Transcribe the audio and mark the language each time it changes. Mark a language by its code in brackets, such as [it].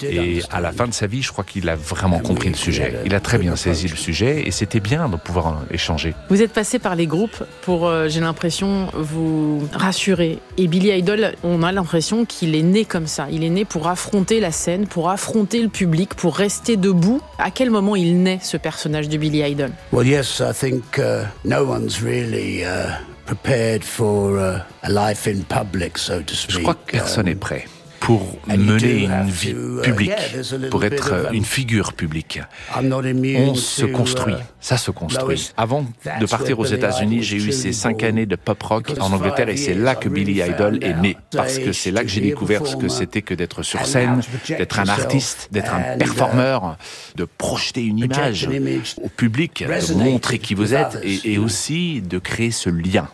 [fr] Et à la fin de sa vie, je crois qu'il a vraiment compris le sujet. Il a très bien saisi le sujet et c'était bien de pouvoir échanger. Vous êtes passé par les groupes pour, j'ai l'impression, vous rassurer. Et Billy Idol, on a l'impression qu'il est né comme ça. Il est né pour affronter la scène, pour affronter le public, pour rester debout. À quel moment il naît, ce personnage de Billy Idol ? [en] Well, yes, I think no one's really prepared for a life in public, so to speak. [fr] Je crois que personne n'est prêt pour mener une vie publique, pour être une figure publique. On se construit, ça se construit. Avant de partir aux États-Unis, j'ai eu ces 5 années de pop rock en Angleterre et c'est là que Billy Idol est né. Parce que c'est là que j'ai découvert ce que c'était que d'être sur scène, d'être un artiste, d'être un performeur, de projeter une image au public, de montrer qui vous êtes et aussi de créer ce lien.